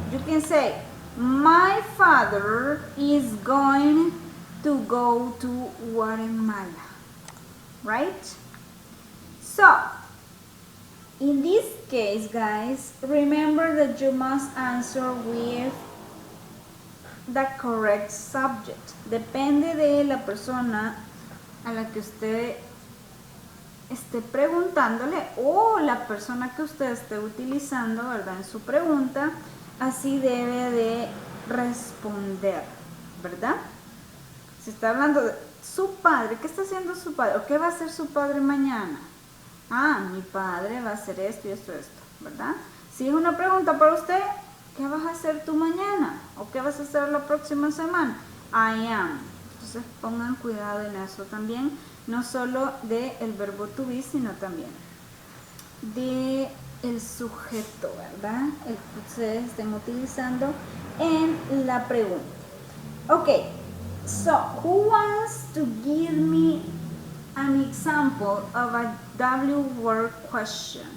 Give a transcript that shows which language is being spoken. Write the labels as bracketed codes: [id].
[en] You can say, my father is going to go to Guatemala, right? So, in this case, guys, remember that you must answer with the correct subject. [es] Depende de la persona a la que usted esté preguntándole o la persona que usted esté utilizando, ¿verdad? En su pregunta, así debe de responder, ¿verdad? Si está hablando de su padre, ¿qué está haciendo su padre? ¿O qué va a hacer su padre mañana? Ah, mi padre va a hacer esto y esto, ¿verdad? Si es una pregunta para usted, ¿qué vas a hacer tú mañana? ¿O qué vas a hacer la próxima semana? [en] I am. [es] Entonces pongan cuidado en eso también, no solo del verbo to be, sino también de el sujeto, ¿verdad? El que ustedes estén utilizando en la pregunta. [en] Okay, so who wants to give me an example of a W word question?